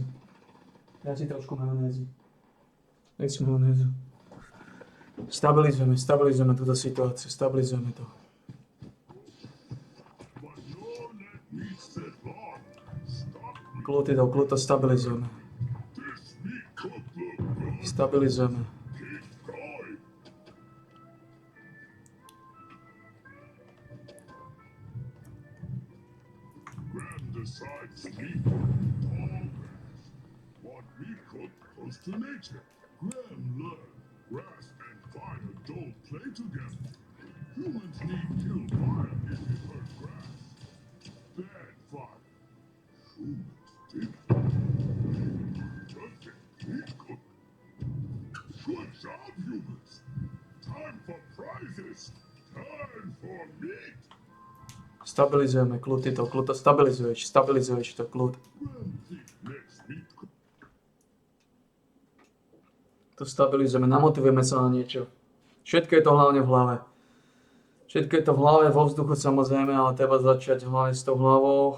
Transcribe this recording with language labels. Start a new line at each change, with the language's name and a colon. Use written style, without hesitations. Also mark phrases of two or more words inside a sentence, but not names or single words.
Slovak: Daj si trošku majonézy. Daj si majonézu. Stabilizujeme túto situáciu, stabilizujeme to. Kľud to stabilizujeme. Stabilizujeme.
English: What we cook close to nature. Graham learned grass and fire don't play together. Humans need kill fire if they burn grass. Bad fire. Humans dig. Just we cook. Good job, humans. Time for prizes. Time for meat.
Slovak: Stabilizujeme, kľud to stabilizuješ to, kľud. To stabilizujeme, namotivujeme sa na niečo. Všetko je to hlavne v hlave. Všetko je to v hlave, vo vzduchu samozrejme, ale treba začať hlavne s tou hlavou.